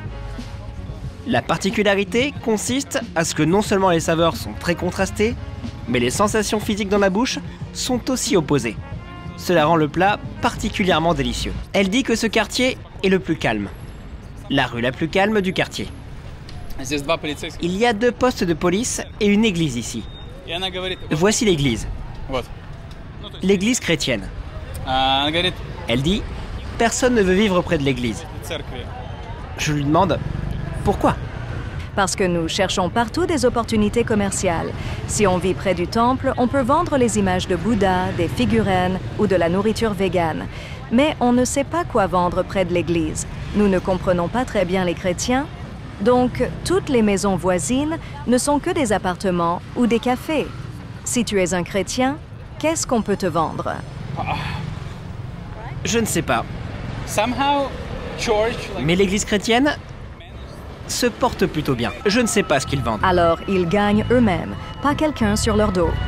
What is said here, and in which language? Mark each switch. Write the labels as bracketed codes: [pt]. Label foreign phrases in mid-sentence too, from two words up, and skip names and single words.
[fr] La particularité consiste à ce que non seulement les saveurs sont très contrastées, mais les sensations physiques dans la bouche sont aussi opposées. Cela rend le plat particulièrement délicieux. Elle dit que ce quartier est le plus calme. La rue la plus calme du quartier. [ru] Здесь два полицейских. [fr] Il y a 2 postes de police et une église ici. [ru] И она говорит, [fr] Voici l'église. вот. L'église chrétienne. [ru] Она говорит, [fr] Elle dit « Personne ne veut vivre près de l'église [ru] церкви. ». [fr] Je lui demande « Pourquoi ?» Parce que nous cherchons partout des opportunités commerciales. Si on vit près du temple, on peut vendre les images de Bouddha, des figurines ou de la nourriture végane. Mais on ne sait pas quoi vendre près de l'église. Nous ne comprenons pas très bien les chrétiens. Donc, toutes les maisons voisines ne sont que des appartements ou des cafés. Si tu es un chrétien, qu'est-ce qu'on peut te vendre? Je ne sais pas. [en] Somehow, church, like, [fr] Mais l'église chrétienne se porte plutôt bien. Je ne sais pas ce qu'ils vendent. Alors, ils gagnent eux-mêmes, pas quelqu'un sur leur dos.